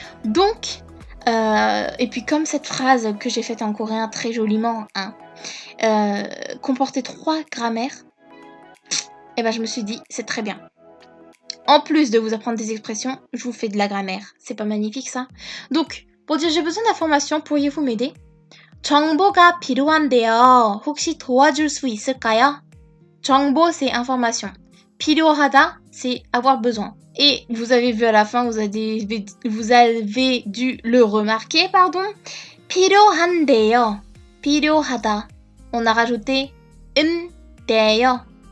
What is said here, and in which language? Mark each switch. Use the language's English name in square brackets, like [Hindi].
[French] Donc, et puis comme cette phrase que j'ai faite en coréen très joliment, hein, comportait 3 grammaires, et ben je me suis dit, c'est très bien. En plus de vous apprendre des expressions, je vous fais de la grammaire. C'est pas magnifique ça? Donc, pour dire j'ai besoin d'informations, pourriez-vous m'aider? [Korean] 정보가 필요한데요. 혹시 도와줄 수 있을까요? [French] 정보, c'est information. 필요하다, c'est avoir besoin. Et vous avez vu à la fin, vous avez dû le remarquer, pardon. [Korean] 필요한데요. 필요하다. [French] On a rajouté 은데요.